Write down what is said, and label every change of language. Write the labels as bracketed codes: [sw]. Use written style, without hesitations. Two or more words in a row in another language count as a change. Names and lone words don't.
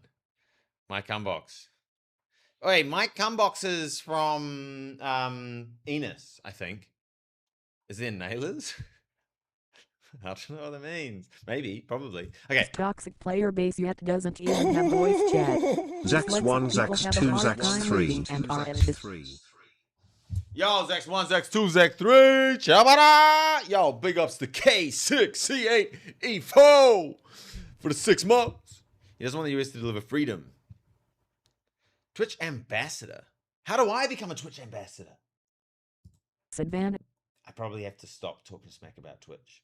[en] Mike Cumbox. Oh, wait, Mike Cumbox is from Enos, I think. Is there nailers? I don't know what that means. Maybe, probably. Okay. Toxic player base yet doesn't even have voice chat. Zax1, Zax2, Zax3, and Zax3. Yo, Zax1, Zax2, Zax3. Chabada! Yo, big ups to K6, C8, E4 for the 6 months. He doesn't want the US to deliver freedom. Twitch ambassador. How do I become a Twitch ambassador? Advantage. I probably have to stop talking smack about Twitch.